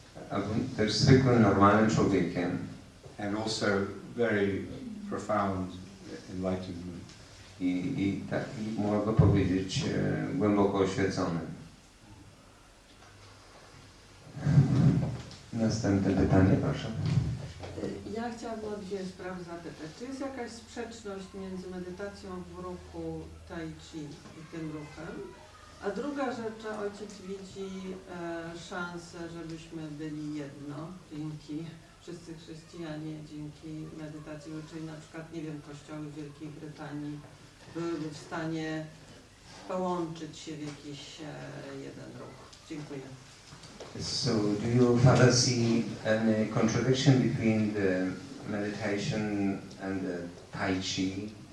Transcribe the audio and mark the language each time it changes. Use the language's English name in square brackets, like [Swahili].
[Polish] Albo też zwykłym, normalnym człowiekiem. [English] And also very profound enlightenment. [Polish] I taki, mogę powiedzieć, głęboko oświecony. Następne pytanie, proszę. Ja chciałabym o dwie sprawy zapytać. Czy jest jakaś sprzeczność między medytacją w ruchu tai chi i tym ruchem? A druga rzecz, czy ojciec widzi szansę, żebyśmy byli jedno, dzięki wszyscy chrześcijanie, dzięki medytacji, czyli na przykład, nie wiem, kościoły w Wielkiej Brytanii byłyby w stanie połączyć się w jakiś jeden ruch. Dziękuję. [English] So, do you Father see any contradiction between the meditation and the Tai Chi?